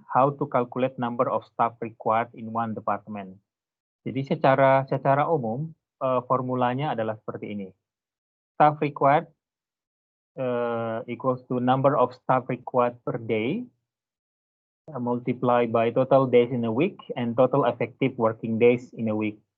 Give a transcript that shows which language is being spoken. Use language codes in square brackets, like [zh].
[en] How to calculate number of staff required in one department. [id] Jadi secara umum formulanya adalah seperti ini. [en] Staff required equals to number of staff required per day multiply by total days in a week and total effective working days in a week.